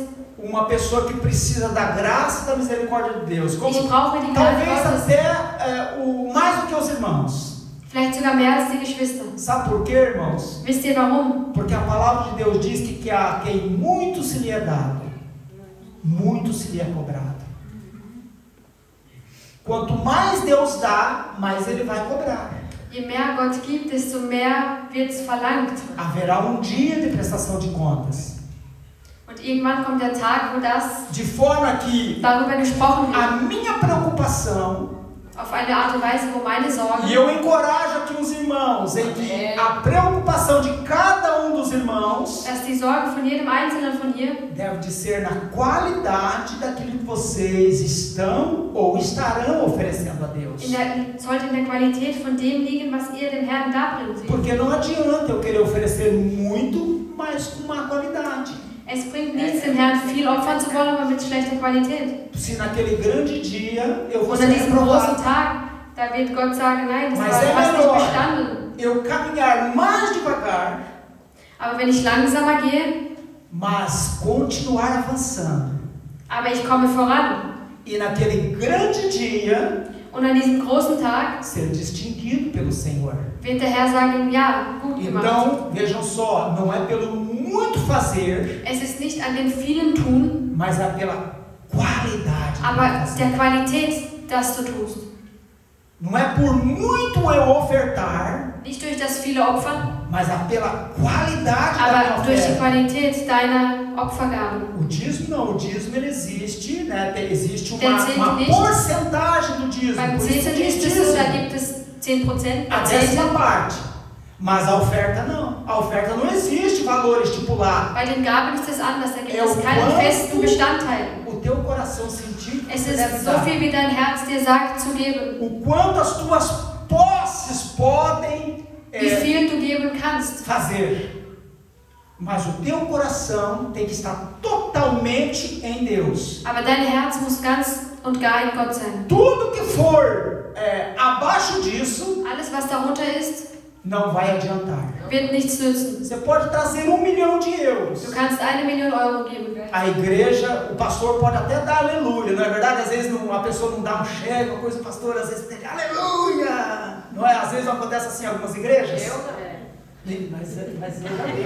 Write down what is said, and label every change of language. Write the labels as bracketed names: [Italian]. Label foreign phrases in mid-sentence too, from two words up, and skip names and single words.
[Portuguese] Uma pessoa que precisa da graça e da misericórdia de Deus. Como, [German] Ich brauche die Gnade [Portuguese] talvez [German] Gottes. [Portuguese] até mais do que os irmãos. [German] Vielleicht sogar mehr als die Geschwister. [Portuguese] Sabe por quê, irmãos? [German] Wisst ihr warum? [Portuguese] Porque a palavra de Deus diz que a quem muito se lhe é dado, muito se lhe é cobrado. Quanto mais Deus dá, mais Ele vai cobrar. [German] Je mehr Gott gibt, desto mehr wird es verlangt. [Portuguese] Haverá um dia de prestação de contas. [German] Und irgendwann kommt der Tag, wo das [Portuguese] De forma que [German] darüber gesprochen [Portuguese] a [German] wird. [Portuguese] minha preocupação, [German] Auf eine Art und Weise, wo meine Sorgen. [Portuguese] e eu encorajo aqui os irmãos, em que a preocupação de cada um dos irmãos [German] Dass die Sorgen von jedem Einzelnen von hier [Portuguese] deve de ser na qualidade daquilo que vocês estão ou estarão oferecendo a Deus. [German] sollte in der Qualität von dem liegen, was ihr dem Herrn darbringt. [Portuguese] Porque não adianta eu querer oferecer muito, mas com má qualidade. [German] Es bringt nichts, dem Herrn viel opfern zu wollen, aber mit schlechter Qualität. [Portuguese] Se naquele grande dia eu vou [German] Und [Portuguese] ser [German] an diesem großen [Portuguese] reprovado, [German] Tag, da wird Gott sagen, nein, das [Portuguese] Mas [German] hast [Portuguese] é [German] nicht [Portuguese] melhor [German] bestanden. [Portuguese] eu caminhar mais devagar, [German] Aber wenn ich langsamer gehe, [Portuguese] mas continuar avançando. [German] aber ich komme voran. [Portuguese] E naquele grande dia [German] Und an diesem großen Tag [Portuguese] ser distinguido pelo Senhor. [German] wird der Herr sagen, ja, gut gemacht. [Portuguese] Então, vejam só, não é pelo muito fazer, [German] Es ist nicht an dem vielen Tun, [Portuguese] mas é pela qualidade. [German] aber der Qualität, das du tust. [Portuguese] Não é por muito eu ofertar, [German] Nicht durch das viele Opfern, [Portuguese] mas é pela qualidade da minha [German] aber durch die [Portuguese] oferta. [German] Qualität deiner Opfergaben. [Portuguese] O dízimo não, o dízimo ele existe, né? Existe [German] Der [Portuguese] uma [German] Zehnte nicht. [Portuguese] porcentagem do dízimo. [German] Beim [Portuguese] Por isso [German] Zehnten [Portuguese] diz [German] ist es so, da [Portuguese] dízimo. [German] gibt es 10%, [Portuguese] A [German] Zehnte, [Portuguese] décima parte. Mas a oferta não. A oferta não existe valor estipulado. [German] bei den Gaben ist es anders, da gibt [Portuguese] É [German] es [Portuguese] o [German] keinen [Portuguese] quanto [German] festen Bestandteil. [Portuguese] o teu coração sentir que [German] Es [Portuguese] você deve [German] ist so [Portuguese] dar. [German] viel, wie dein Herz dir sagt zu geben. [Portuguese] O quanto as tuas posses podem [German] Wie viel du geben kannst. [Portuguese] fazer. Mas o teu coração tem que estar totalmente em Deus. [German] Aber dein Herz muss ganz und gar in Gott sein. [Portuguese] Tudo que for abaixo disso [German] Alles, was darunter ist, [Portuguese] não vai adiantar. [German] wird nichts nützen. [Portuguese] Você pode trazer 1 milhão de [German] Du [Portuguese] euros. [German] kannst 1 Million Euro geben. [Portuguese] A igreja, o pastor pode até dar aleluia, não é verdade? Às vezes a pessoa não dá um cheque, uma coisa, o pastor às vezes tem aleluia. Não é? Às vezes acontece assim em algumas igrejas. Mas eu já vi.